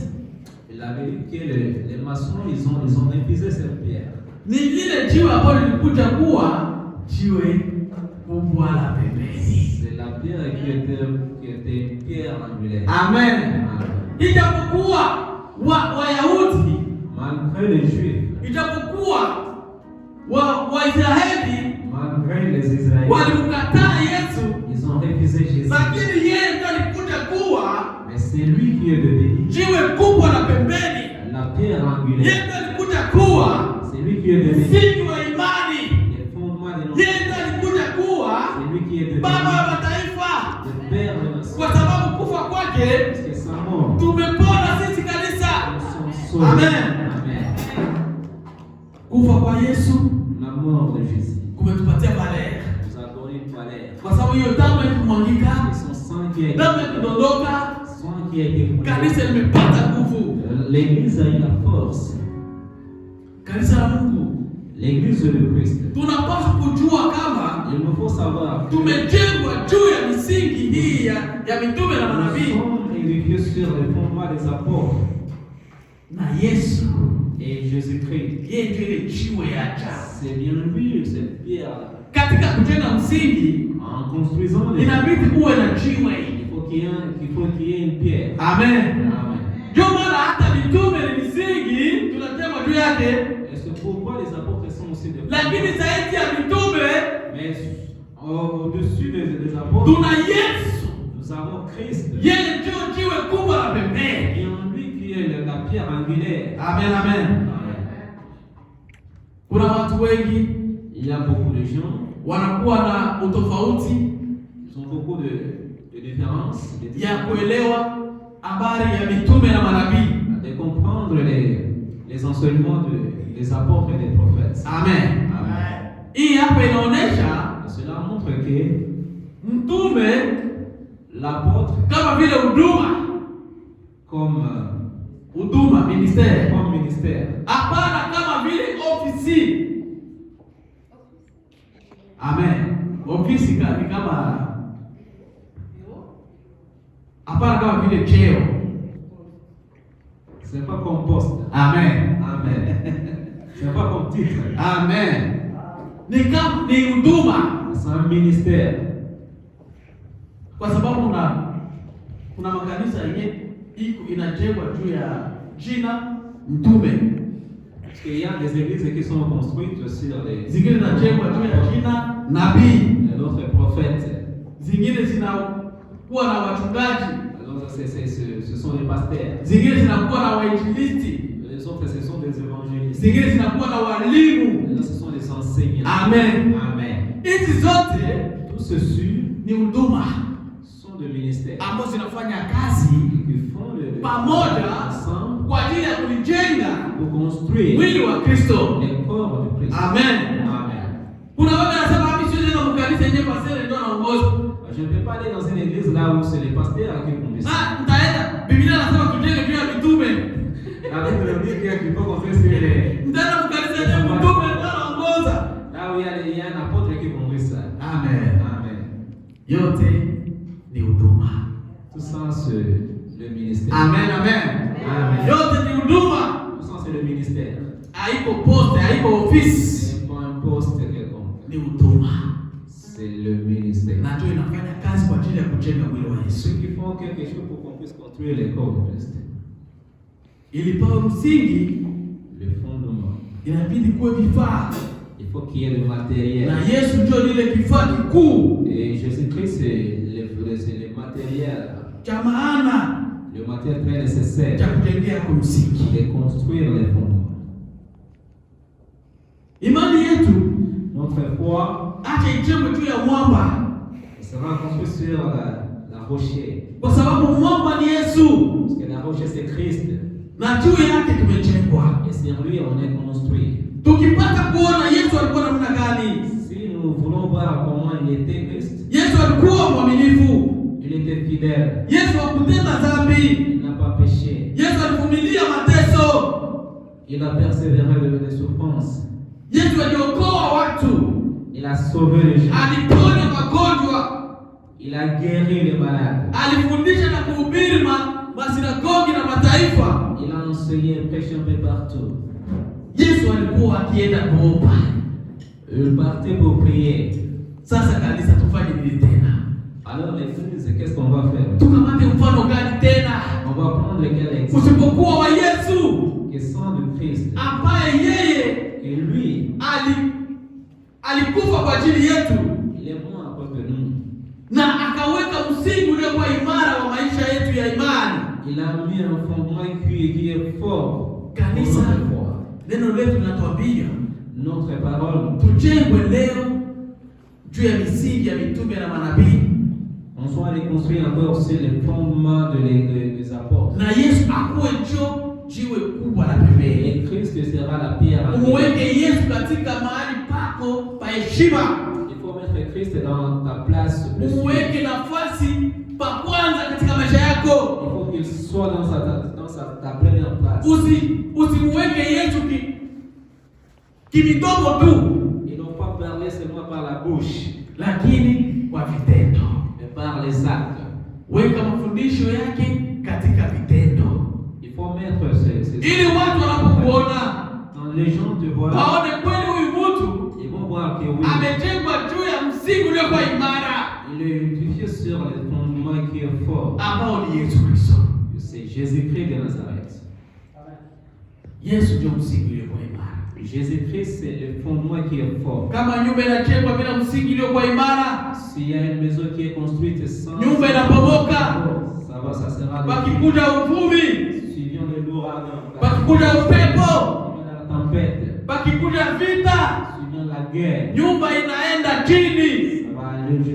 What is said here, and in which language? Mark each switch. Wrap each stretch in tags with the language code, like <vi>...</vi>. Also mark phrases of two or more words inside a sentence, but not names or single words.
<fr>Il avait dit que les maçons, ils ont épuisé cette pierre.</fr> <sw>ni lile jiwe ambalo lilikuja kuwa jiwe kubwa la pembeni.</sw> <fr>C'est la pierre qui était une pierre angulaire.</fr> <sw>Amen. Ijapokuwa Wayahudi,</sw> <fr>Malgré les Juifs,</fr> <sw>ijapokuwa Waisraeli</sw> <fr>malgré les Israéliens,</fr> <sw>walimkataa Yesu,</sw> <fr>ils ont refusé Jésus.</fr> <sw>lakini yeye ndiye alikuja kuwa</sw> <fr>Mais c'est lui qui est devenu</fr> <sw>jiwe kubwa la pembeni.</sw> <fr>la pierre</fr> <sw>Yeye</sw> <fr>angulaire.</fr> <sw>ndiye alikuja kuwa</sw> <fr>C'est lui qui est devenu</fr> <sw>msingi wa imani.</sw> <fr>le fondement de notre.</fr> <sw>Yeye ndiye alikuja kuwa</sw> <fr>C'est lui qui est devenu</fr> <sw>baba wa mataifa,</sw> <fr>le père de notre.</fr> <sw>kwa sababu kufa kwake</sw> <fr>Parce que sa mort,</fr> <sw>tumepona sisi kanisa.</sw> <fr>nous sommes sauvés.</fr> <sw>Amen.</sw> <fr>Amen.</fr> <sw>Kufa kwa Yesu</sw> <fr>La mort de Jésus</fr> <sw>kumetupatia valeur,</sw> <fr>nous a donné une valeur.</fr> <sw>kwa sababu hiyo damu ikumwangika,</sw> <fr>C'est son sang qui a été,</fr> <sw>damu ikidondoka,</sw> <fr>sang qui a été coulé.</fr> <sw>kanisa limepata nguvu.</sw> <fr>L'église a eu la force.</fr> <sw>Kanisa la Mungu</sw> <fr>L'église de Christ.</fr> <sw>tunapaswa kujua kama</sw> <fr>Il nous faut savoir que</fr> <sw>tumejengwa juu ya misingi hii ya mitume na</sw> <fr>nous</fr> <sw>manabii</sw> <fr>sommes édifiés sur le fondement des apôtres</fr> <sw>na Yesu.</sw> <fr>et Jésus-Christ.</fr> <sw>Yeye ndiye ile jiwe ya ajabu.</sw> <fr>C'est bien lui, cette pierre.</fr> <sw>Katika kujenga msingi</sw> <fr>En construisant les</fr> <sw>inabidi uwe na jiwe.</sw> <fr>il faut qu'il y ait une pierre.</fr> <sw>Amen.</sw> <fr>Amen.</fr> <sw>Ndio maana hata mitume ni misingi tunasema juu yake,</sw> <fr>Et c'est pourquoi les apôtres sont aussi des</fr> <sw>lakini zaidi ya mitume</sw> <fr>mais au-dessus des apôtres,</fr> <sw>tuna Yesu.</sw> <fr>nous avons Christ.</fr> <sw>Yeye ndio jiwe kubwa la pembeni.</sw> <fr>Et en lui qui est la pierre angulaire.</fr> <sw>Amen, amen.</sw> <fr>Amen.</fr> <sw>Kuna watu wengi</sw> <fr>Il y a beaucoup de gens,</fr> <sw>wanakuwa na utofauti</sw> <fr>ils ont beaucoup de différences,</fr> <sw>ya kuelewa habari ya mitume na manabii.</sw> <fr>de comprendre les enseignements des apôtres et des prophètes.</fr> <sw>Amen.</sw> <fr>Amen.</fr> <sw>Hii hapa inaonyesha</sw> <fr>Cela montre que</fr> <sw>mtume</sw> <fr>l'apôtre,</fr> <sw>kama vile huduma,</sw> <fr>comme ministère, ministère,</fr> <sw>hapana kama vile ofisi. Amen. Ofisi ni kama, hapana kama vile cheo.</sw> <fr>C'est pas comme poste. Amen. Amen. C'est pas comme titre.</fr> <sw>Amen. Ni huduma.</sw> <fr>C'est un ministère.</fr> <sw>Kwa sababu kuna makanisa yenye inajengwa juu ya jina mtume.</sw> <fr>Parce qu'il y a des églises qui sont construites sur les</fr> <sw>Zingine zinajengwa juu ya jina nabii.</sw> <fr>notre prophète.</fr> <sw>Zingine zinakuwa na wachungaji.</sw> <fr>Alors ce sont les pasteurs.</fr> <sw>Zingine zinakuwa na wainjilisti.</sw> <fr>Les autres ce sont des évangélistes.</fr> <sw>Zingine zinakuwa na walimu.</sw> <fr>Là, ce sont des enseignants.</fr> <sw>Amen.</sw> <fr>Amen.</fr> <sw>Hizi zote</sw> <fr>Tout ceci</fr> <sw>ni huduma</sw> <fr>sont des ministères</fr> <sw>ambazo zinafanya kazi</sw> <fr>qui font le</fr> <sw>pamoja</sw> <fr>ensemble</fr> <sw>kwa ajili ya kujenga</sw> <fr>pour construire</fr> <sw>mwili wa Kristo.</sw> <fr>les corps du Christ.</fr> <sw>Amen.</sw> <fr>Amen.</fr> <sw>Kuna watu wanasema mimi siwezi kwenda mkanisa yenyewe pastor ndio anaongoza.</sw> <fr>Je ne peux pas aller dans une église là où c'est les pasteurs qui conduisent.</fr> <sw>Mtaenda. Biblia inasema tujenge juu ya mitume.</sw> <fr>La Bible dit qu'il faut construire sur les.</fr> <sw>Mtaenda mkanisa yenyewe mtume ndio anaongoza.</sw> <fr>Là où il y a un apôtre qui conduit ça.</fr> <sw>Amen.</sw> <fr>Amen.</fr> <sw>Yote ni huduma.</sw> <fr>Tout ça c'est le ministère.</fr> <sw>Amen, amen.</sw> <fr>Amen.</fr> <sw>Yote ni huduma.</sw> <fr>Tout ça c'est le ministère.</fr> <sw>Haiko poste, haiko office.</sw> <fr>C'est pas un poste quelconque.</fr> <sw>Ni huduma.</sw> <fr>C'est le ministère.</fr> <sw>Na ndio inafanya kazi kwa ajili ya kujenga mwili wa Yesu.</sw> <fr>Ceux qui font quelque chose pour qu'on puisse construire les corps du Christ.</fr> <sw>Ili pawe msingi,</sw> <fr>Le fondement.</fr> <sw>inabidi kuwe vifaa.</sw> <fr>Il faut qu'il y ait le matériel.</fr> <sw>Na Yesu ndio lile kifaa kikuu</sw> <fr>Et Jésus-Christ c'est le matériel.</fr> <sw>cha maana</sw> <fr>Le matériel très nécessaire</fr> <sw>cha kujengea kwa msingi.</sw> <fr>de construire les fondements.</fr> <sw>Imani yetu</sw> <fr>Notre foi</fr> <sw>acha ijengwe juu ya mwamba,</sw> <fr>sera construite sur la rocher.</fr> <sw>kwa sababu mwamba ni Yesu</sw> <fr>Parce que la rocher c'est Christ.</fr> <sw>na juu yake tumejengwa.</sw> <fr>Et sur lui on est construit.</fr> <sw>Tukipata kuona Yesu alikuwa namna gani,</sw> <fr>Si nous voulons voir comment il était Christ,</fr> <sw>Yesu alikuwa mwaminifu,</sw> <fr>il était fidèle.</fr> <sw>Yesu hakutenda dhambi,</sw> <fr>Il n'a pas péché.</fr> <sw>Yesu alivumilia mateso,</sw> <fr>Il a persévéré dans les souffrances.</fr> <sw>Yesu aliokoa watu,</sw> <fr>Il a sauvé les gens.</fr> <sw>aliponya magonjwa,</sw> <fr>Il a guéri les malades.</fr> <sw>alifundisha na kuhubiri masinagogi na mataifa.</sw> <fr>Il a enseigné et prêché un peu partout.</fr> <sw>Yesu alikuwa akienda kuomba.</sw> <fr>Il partait pour prier.</fr> <sw>Sasa kanisa tufanye nini tena?</sw> <fr>Alors l'église, qu'est-ce qu'on va faire?</fr> <sw>Tukamate mfano gani tena?</sw> <fr>On va prendre quel exemple?</fr> <sw>Usipokuwa wa Yesu</sw> <fr>Qui sont de Christ.</fr> <sw>ambaye yeye</sw> <fr>Et lui,</fr> <sw>alikufa kwa ajili yetu</sw> <fr>il est mort à cause de nous.</fr> <sw>na akaweka msingi uliokuwa imara wa maisha yetu ya imani.</sw> <fr>Il a mis un fondement qui est fort.</fr> <sw>Kanisa, neno letu linatuambia</sw> <fr>Notre parole,</fr> <sw>tujengwe leo juu ya misingi ya mitume na manabii,</sw> <fr>on soit reconstruit encore sur les fondements des apôtres.</fr> <sw>na Yesu akuwe jiwe kubwa la pembeni.</sw> <fr>Et Christ sera la pierre à</fr> <sw>Umuweke Yesu katika mahali pako pa heshima.</sw> <fr>Il faut mettre Christ dans ta place.</fr> <sw>Umuweke nafasi pa kwanza katika maisha yako.</sw> <fr>Il faut qu'il soit dans ta première place.</fr> <sw>Usimuweke Yesu kimidogo tu,</sw> <fr>Ils n'ont pas parlé seulement par la bouche,</fr> <sw>lakini kwa vitendo.</sw> <fr>mais par les actes.</fr> <sw>Weka mafundisho yake katika vitendo,</sw> <fr>Il faut mettre ces</fr> <sw>ili watu wanapokuona</sw> <fr>quand les gens te voient,</fr> <sw>waone kweli huyu mtu</sw> <fr>ils vont voir que oui,</fr> <sw>amejengwa juu ya msingi uliokuwa imara</sw> <fr>il est édifié sur les fondements qui est fort.</fr> <sw>ambao ni Yesu Kristo.</sw> <fr>C'est Jésus-Christ de Nazareth.</fr> <sw>Yesu ndio msingi uliokuwa imara.</sw> <fr>Jésus-Christ c'est le fondement qui est fort.</fr> <sw>Kama nyumba inajengwa bila msingi uliokuwa imara,</sw> <fr>S'il y a une maison qui est construite sans</fr> <sw>nyumba inapomoka.</sw> <fr>ça sera</fr> <sw>Pakikuja uvumi,</sw> <fr>suivant les ouragans,</fr> <sw>pakikuja upepo,</sw> <fr>suivant la tempête,</fr> <sw>pakikuja vita,</sw> <fr>suivant la guerre,</fr> <sw>nyumba inaenda chini,</sw> <fr>ça va aller jusqu'à</fr>